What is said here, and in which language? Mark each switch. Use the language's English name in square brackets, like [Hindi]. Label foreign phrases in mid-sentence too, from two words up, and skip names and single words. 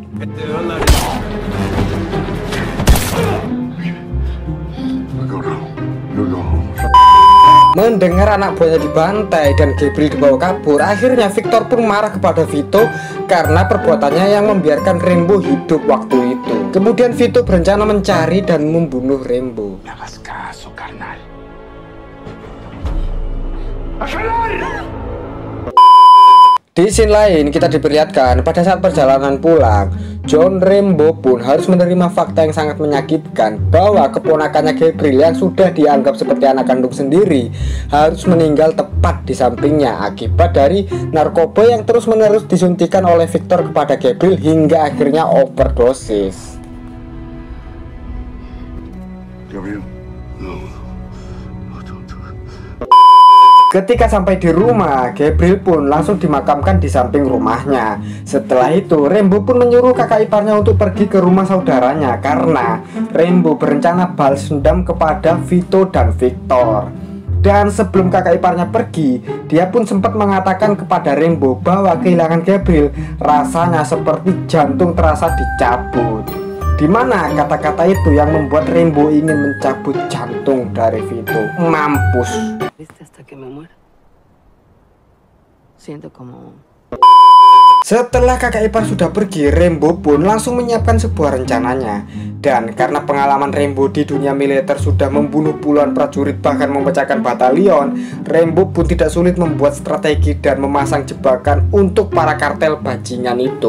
[Indonesian] Mendengar anak buahnya dibantai dan Gabriel dibawa kabur, akhirnya Victor pun marah kepada Vito karena perbuatannya yang membiarkan Rembo hidup waktu itu. Kemudian Vito berencana mencari dan membunuh Rembo. [Spanish] Hagas caso, carnal. Di scene lain kita diperlihatkan pada saat perjalanan pulang, John Rembo pun harus menerima fakta yang sangat menyakitkan bahwa keponakannya Gabriel yang sudah dianggap seperti anak kandung sendiri harus meninggal tepat di sampingnya akibat dari narkoba yang terus-menerus disuntikan oleh Victor kepada Gabriel hingga akhirnya overdosis. [English] Gabriel? No. Don't do it. [Indonesian] Ketika sampai di rumah, Gabriel pun langsung dimakamkan di samping rumahnya. Setelah itu, Rembo pun menyuruh kakak iparnya untuk pergi ke rumah saudaranya karena Rembo berencana balas dendam kepada Vito dan Victor. Dan sebelum kakak iparnya pergi, dia pun sempat mengatakan kepada Rembo bahwa kehilangan Gabriel rasanya seperti jantung terasa dicabut. Dimana kata-kata itu yang membuat Rembo ingin mencabut jantung dari Vito. Mampus. [Spanish] Hasta que me muera. Siento como... [Indonesian] Setelah kakak ipar sudah pergi, Rembo pun langsung menyiapkan sebuah rencananya. Dan karena pengalaman Rembo di dunia militer sudah membunuh puluhan prajurit bahkan memecahkan batalion, Rembo pun tidak sulit membuat strategi dan memasang jebakan untuk para kartel bajingan itu.